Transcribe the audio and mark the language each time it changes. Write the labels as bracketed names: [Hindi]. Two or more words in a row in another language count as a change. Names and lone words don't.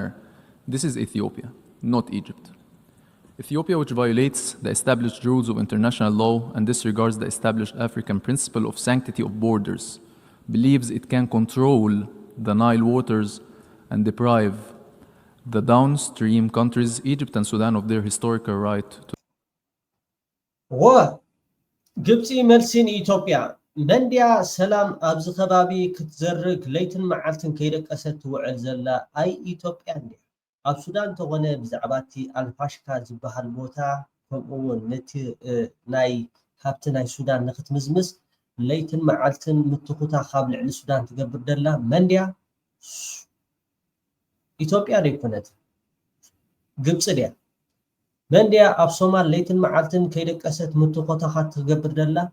[English] This is Ethiopia, not Egypt. Ethiopia, which violates the established rules of international law and disregards the established African principle of sanctity of borders, believes it can control the Nile waters and deprive the downstream countries, Egypt and Sudan, of their historical right to What? [Tigrinya] ግብፂ መልሲን ኢትዮጵያ መንድያ ሰላም ኣብዚ ከባቢ ክትዘርግ ለይትን መዓልትን ከይደቀሰት ትውዕል ዘላ ኣይ ኢትዮጵያ እንድያ ኣብ ሱዳን ተኾነ ብዛዕባ እቲ ኣልፋሽካ ዝበሃል ቦታ ከምኡውን ነቲ ናይ ካብቲ ናይ ሱዳን ንክትምዝምዝ ለይትን መዓልትን ምትኩታ ካብ ልዕሊ ሱዳን ትገብር ደላ መንድያ ኢትዮጵያ ደይኮነት ግብጽ ዲያ መንዲያ ኣብ ሶማል ለይትን መዓልትን ከይደቀሰት ምትቆታኻት ትገብር ደላ